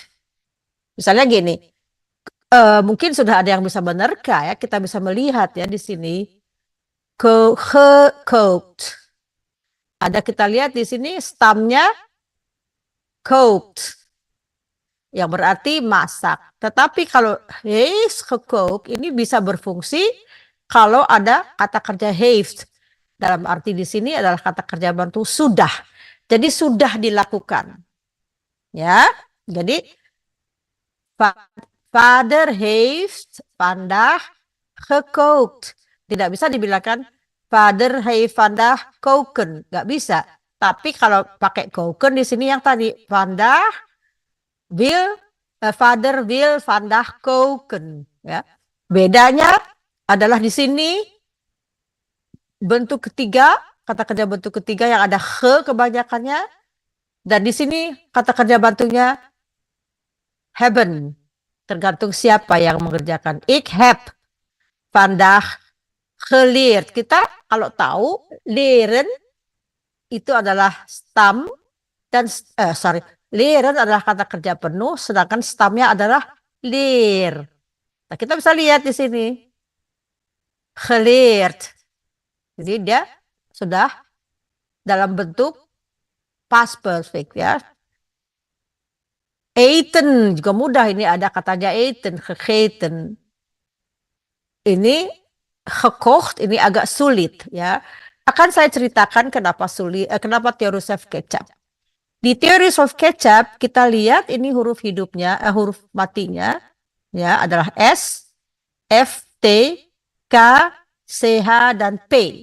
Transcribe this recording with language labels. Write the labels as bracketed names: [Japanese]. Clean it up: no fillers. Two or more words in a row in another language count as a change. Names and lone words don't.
[Indonesian] Misalnya gini, mungkin sudah ada yang bisa menerka ya, kita bisa melihat ya di sini gekookt. Ada kita lihat di sini stamnya kookt, yang berarti masak. Tetapi kalau [Dutch] heeft gekookt [Indonesian] ini bisa berfungsi kalau ada kata kerja heeft. Dalam arti di sini adalah kata kerja bantu sudah. Jadi sudah dilakukan. Ya. [Dutch] Jadi vader heeft vandaag gekookt. [Indonesian] Tidak bisa dibilangkan [Dutch] vader heeft vandaag koken. [Indonesian] Nggak bisa. Tapi kalau pakai koken di sini yang tadi [Dutch] vandaag vader wil vandaag koken. [Indonesian] Ya. Bedanya adalah di sini bentuk ketiga, kata kerja bentuk ketiga yang ada kebanyakannya. Dan di sini kata kerja bantunya hebben. Tergantung siapa yang mengerjakan. [Dutch] Ik heb vandaag geleerd. [Indonesian] Kita kalau tahu leren itu adalah stam dan leren adalah kata kerja penuh, sedangkan stamnya adalah leer. Nah, kita bisa lihat di sini geleerd. Jadi dia sudah dalam bentuk [English] past perfect [Indonesian] ya. Eten juga mudah, ini ada katanya [Dutch] eten, gegeten. [Indonesian] Ini gekocht ini agak sulit ya. Akan saya ceritakan kenapa sulit, kenapa teori [Dutch] soft ketchup. [Indonesian] Di teori [Dutch] soft ketchup [Indonesian] kita lihat ini huruf hidupnya, huruf matinya ya adalah S, F, T, K, C, H, dan P.